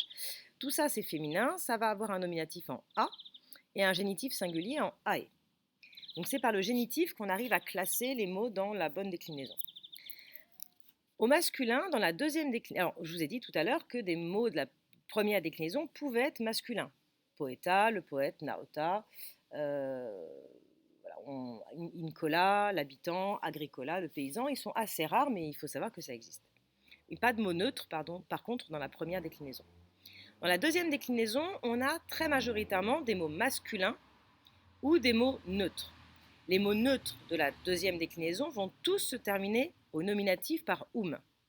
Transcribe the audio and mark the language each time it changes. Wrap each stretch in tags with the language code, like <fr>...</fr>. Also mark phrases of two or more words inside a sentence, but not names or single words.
<fr>Tout ça, c'est féminin, ça va avoir un nominatif en A et un génitif singulier en AE. Donc c'est par le génitif qu'on arrive à classer les mots dans la bonne déclinaison. Au masculin, dans la deuxième déclinaison, alors je vous ai dit tout à l'heure que des mots de la première déclinaison pouvaient être masculins. Poeta, le poète, naota, incola, l'habitant, agricola, le paysan, ils sont assez rares, mais il faut savoir que ça existe. Et pas de mots neutres, par contre, dans la première déclinaison. Dans la deuxième déclinaison, on a très majoritairement des mots masculins ou des mots neutres. Les mots neutres de la deuxième déclinaison vont tous se terminer au nominatif par um.</fr>